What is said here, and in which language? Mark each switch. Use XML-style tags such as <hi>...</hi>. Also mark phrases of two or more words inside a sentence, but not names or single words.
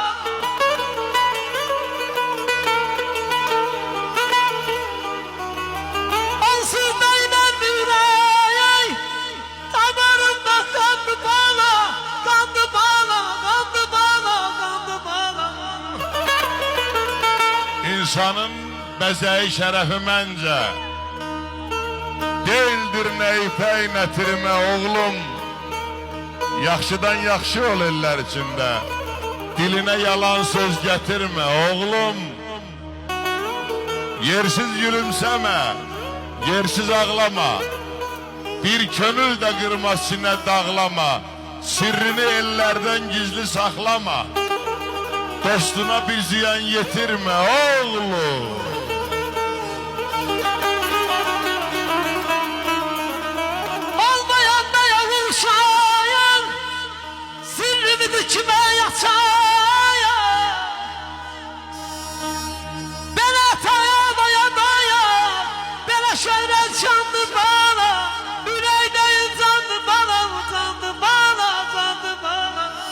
<tr>Onsuz değmez bir ay, damarımda kandı bana, kandı bana, kandı bana, kandı bana.</tr> <az>İnsanın bəzəyi şərəfi məncə deyildir nə ipək, nə tirmə oğlum. Yaxşıdan yaxşı ol eller içində, dilinə yalan söz gətirmə oğlum. Yersiz gülümsəmə, yersiz ağlama, bir könül də qırma, sinə dağlama, sirrini ellərdən gizli saxlama, dostuna bir ziyan yetirmə oğlum.</az> <tr>Olmayan da yavuşayım, sirrimi de kime yatayım. Ben ataya daya daya, bana şöhret candı bana, yüreğdeyim candı bana, candı bana, candı bana.</tr>